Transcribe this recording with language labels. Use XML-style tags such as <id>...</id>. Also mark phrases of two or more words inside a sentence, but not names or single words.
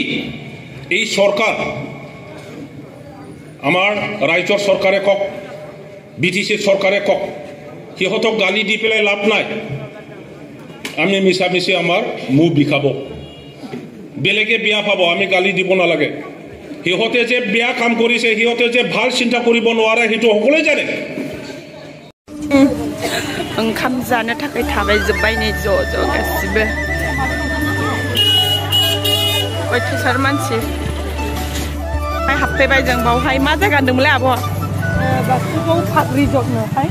<as>এই চৰকাৰ, আমাৰ ৰাজ্যৰ চৰকাৰে কওক, BTC চৰকাৰে কওক, সিহঁতক গালি দি পেলাই লাভ নাই। আমি মিছামিছি আমাৰ মুখ বিষাব, বেলেগে বেয়া পাব, আমি গালি দিব নালাগে। সিহঁতে যে বেয়া কাম কৰিছে, সিহঁতে যে ভাল চিন্তা কৰিব নোৱাৰে, সেইটো সকলোৱে জানে।</as> <brx>ओंखाम जानो थाखाय थाबाय जोब्बाय नै ज' गासिबो अयथासार मानसि हाबफैबाय जों बावहाय। मा जायगा होनदोंमोनलाय आब'? बासुगाव पार्क रिजर्टनोहाय।</brx>